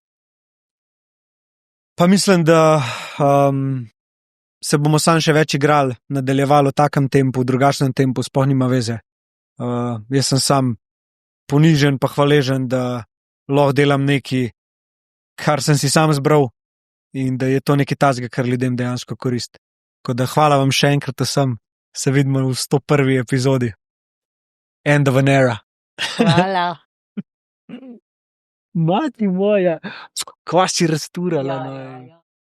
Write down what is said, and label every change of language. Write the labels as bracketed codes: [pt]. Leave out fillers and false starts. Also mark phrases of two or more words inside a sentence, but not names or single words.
[sl] Pa mislim, da se bomo sam še več igrali, nadaljevali v takem tempu, v drugačnem tempu, sploh nima veze. Jaz sem sam ponižen pa hvaležen, da lahko delam nekaj, kar sem si sam zbral in da je to nekaj tazga, kar ljudem dejansko koristi. Tako da hvala vam še enkrat vsem, se vidimo v 101. epizodi. [en] End of an era. [sl] Hvala. [hr] Mati moja, kva si rasturala. [sl] Ja.